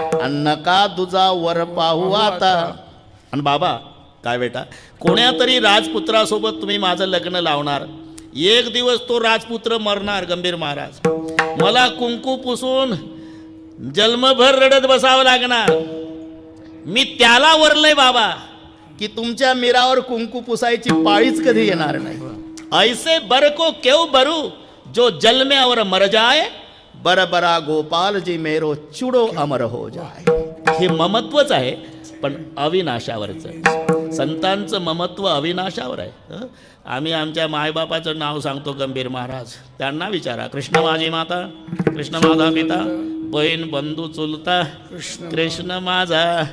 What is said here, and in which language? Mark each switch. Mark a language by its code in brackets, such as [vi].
[mr] नका तुझा वर पाहू आता. आणि बाबा काय बेटा, कोण्या तरी राजपुत्रासोबत तुम्ही माझं लग्न लावणार. एक दिवस तो राजपुत्र मरणार गंभीर महाराज. मला कुंकू पुसून जन्मभर रडत बसावं लागणार. मी त्याला वरलंय बाबा की तुमच्या मिरावर कुंकू पुसायची पाळीच कधी येणार नाही. [hi] ऐसे बर को क्यों बरू जो जल में और मर जाए, बरबरा गोपाल जी मेरो चुडो अमर हो जाए. [mr] हे ममत्वच आहे पण अविनाशावरचं. संतांचं ममत्व अविनाशावर आहे. आम्ही आमच्या मायबापाचं नाव सांगतो गंभीर महाराज, त्यांना विचारा कृष्ण माझी माता, कृष्ण माझा पिता, बहीण बंधू चुलता, कृष्ण माझा.